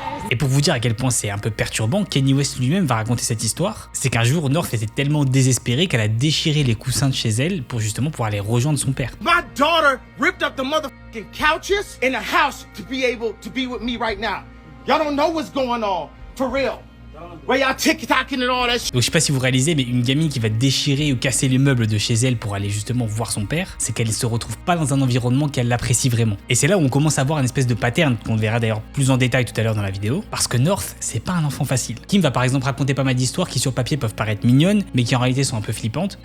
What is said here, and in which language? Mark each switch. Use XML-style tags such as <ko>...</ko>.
<fr>Et pour vous dire à quel point c'est un peu perturbant, Kanye West lui-même va raconter cette histoire. C'est qu'un jour, North était tellement désespérée qu'elle a déchiré les coussins de chez elle pour justement pouvoir aller rejoindre son père.</fr> <en>My daughter ripped up the motherfucking couches in the house to be able to be with me right now. Y'all don't know what's going on, for real.</en> <fr>Donc je sais pas si vous réalisez, mais une gamine qui va déchirer ou casser les meubles de chez elle pour aller justement voir son père, c'est qu'elle se retrouve pas dans un environnement qu'elle l'apprécie vraiment. Et c'est là où on commence à voir une espèce de pattern qu'on verra d'ailleurs plus en détail tout à l'heure dans la vidéo, parce que North, c'est pas un enfant facile. Kim va par exemple raconter pas mal d'histoires qui sur papier peuvent paraître mignonnes, mais qui en réalité sont un peu flippantes.</fr>